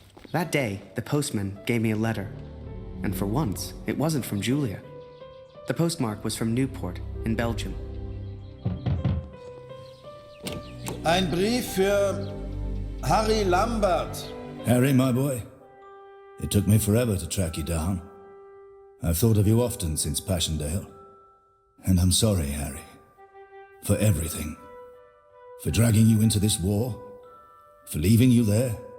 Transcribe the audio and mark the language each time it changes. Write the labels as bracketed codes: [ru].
[en] That day, the postman gave me a letter. And for once, it wasn't from Julia. The postmark was from Newport in Belgium. [de] Ein Brief für Harry Lambert. [en] Harry, my boy, it took me forever to track you down. I've thought of you often since Passchendaele. And I'm sorry, Harry, for everything. For dragging you into this war, for leaving you there.